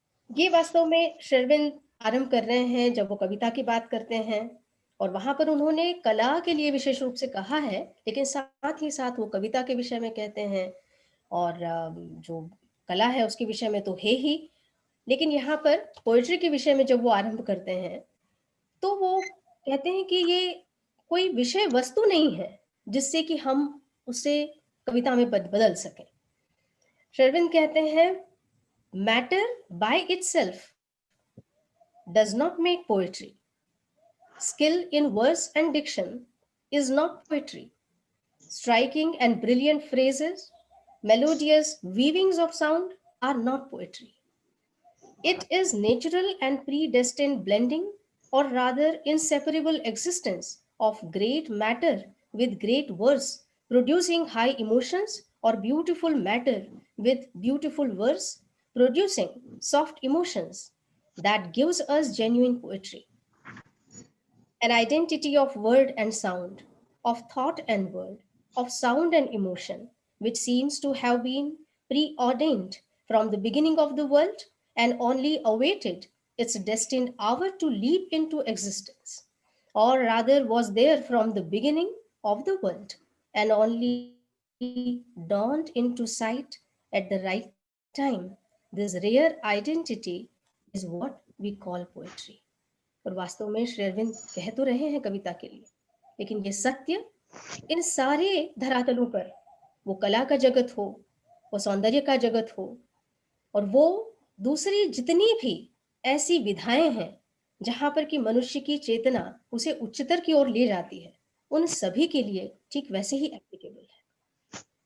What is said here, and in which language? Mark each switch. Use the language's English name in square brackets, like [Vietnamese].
[Hindi] ये वास्तव में शेरविन आरंभ कर रहे हैं जब वो कविता की बात करते हैं, और वहां पर उन्होंने कला के लिए विशेष रूप से कहा है, लेकिन साथ ही साथ वो कविता के विषय में कहते हैं, और जो कला है उसके विषय में तो है ही, लेकिन यहाँ पर पोएट्री के विषय में जब वो आरंभ करते हैं तो वो कहते हैं कि ये कोई विषय वस्तु नहीं है जिससे कि हम उसे कविता में बदल सकें। शेरविन कहते हैं, [English] Matter by itself does not make poetry. Skill in verse and diction is not poetry. Striking and brilliant phrases, melodious weavings of sound are not poetry. It is natural and predestined blending, or rather inseparable existence of great matter with great verse, producing high emotions, or beautiful matter with beautiful verse, producing soft emotions, that gives us genuine poetry. An identity of word and sound, of thought and word, of sound and emotion, which seems to have been preordained from the beginning of the world and only awaited its destined hour to leap into existence, or rather was there from the beginning of the world and only dawned into sight at the right time. This rare identity is what we call poetry. [Hindi] और वास्तव में Sherwin कह तो रहे हैं कविता के लिए, लेकिन ये सत्य इन सारे धरातलों पर, वो कला का जगत हो, वो सौंदर्य का जगत हो, और वो दूसरी जितनी भी ऐसी विधाएं हैं जहां पर कि मनुष्य की चेतना उसे उच्चतर की ओर ले जाती है, उन सभी के लिए ठीक वैसे ही एप्लीकेबल है।